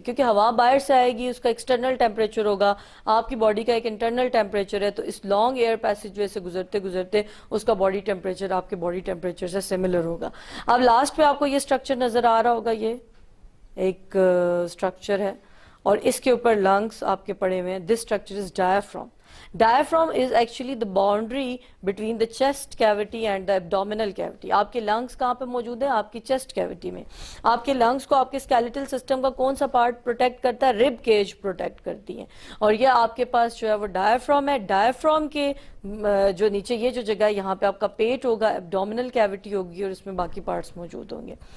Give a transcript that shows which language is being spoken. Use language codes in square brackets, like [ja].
[ur] کیونکہ ہوا باہر سے آئے گی، اس کا ایکسٹرنل ٹیمپریچر ہوگا، آپ کی باڈی کا ایک انٹرنل ٹیمپریچر ہے. تو اس لانگ ایئر پیسج وے سے گزرتے گزرتے اس کا باڈی ٹیمپریچر آپ کے باڈی ٹیمپریچر سے سملر ہوگا. اب لاسٹ پہ آپ کو یہ اسٹرکچر نظر آ رہا ہوگا، یہ ایک اسٹرکچر ہے اور اس کے اوپر لنگس آپ کے پڑے ہوئے ہیں. [en] This structure is diaphragm. Diaphragm is actually the boundary between the chest cavity and the abdominal cavity. [ur] آپ کے لنگس کہاں پہ موجود ہیں؟ آپ کی چیسٹ کیوٹی میں. آپ کے لنگس کو آپ کے اسکیلیٹل سسٹم کا کون سا پارٹ پروٹیکٹ کرتا ہے؟ رب کیج پروٹیکٹ کرتی ہیں. اور یہ آپ کے پاس جو ہے وہ ڈایافرام ہے. ڈایافرام کے جو نیچے یہ جو جگہ ہے یہاں پہ آپ کا پیٹ ہوگا، ایبڈومینل کیوٹی ہوگی اور اس میں باقی پارٹس موجود ہوں گے.